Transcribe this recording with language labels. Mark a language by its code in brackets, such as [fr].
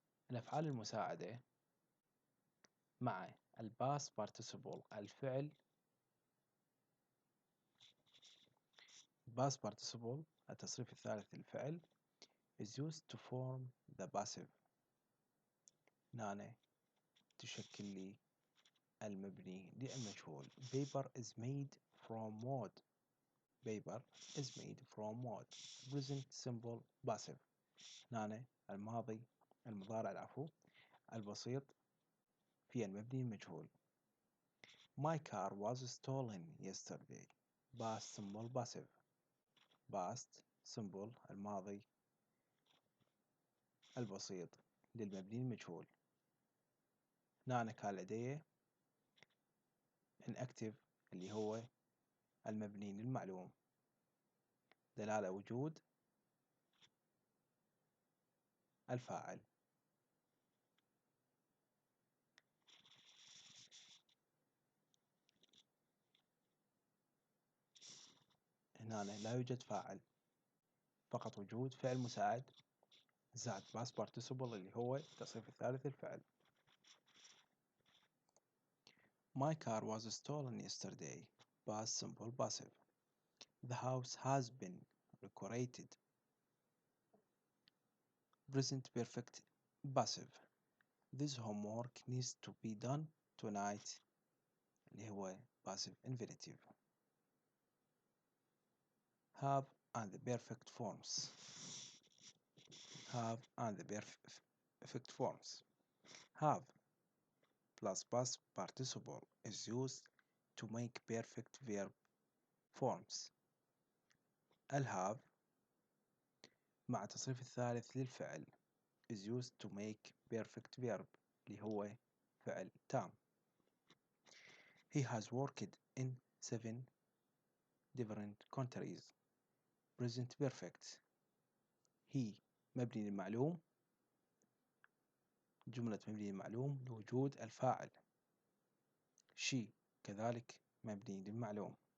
[ar] الأفعال المساعدة مع الباست participle الفعل past participle التصريف الثالث للفعل [en] is used to form the passive. [ar] هنا تشكل لي المبني للمجهول. [en] paper is made from wood. paper is made from wood. present simple passive. [ar] هنا المضارع العفو البسيط في المبني المجهول. [en] My car was stolen yesterday. past simple passive. [ar] past simple الماضي البسيط للمبني المجهول. هنا كان لدي inactive اللي هو المبني للمعلوم، دلالة وجود الفاعل. هنا لا يوجد فاعل، فقط وجود فعل مساعد زائد past participle اللي هو التصريف الثالث للفعل. [en] My car was stolen yesterday. Past simple passive. The house has been decorated. Present perfect passive. This homework needs to be done tonight. [ar] اللي هو passive infinitive. [en] Have and the perfect forms. Have and the perfect forms. Have plus past participle is used to make perfect verb forms. [ar] الهاف مع التصريف الثالث للفعل [en] is used to make perfect verb [ar] اللي هو فعل تام. [en] He has worked in 7 different countries. Present perfect. [ar] He مبني للمعلوم. جملة مبني للمعلوم لوجود الفاعل. She كذلك مبني للمعلوم.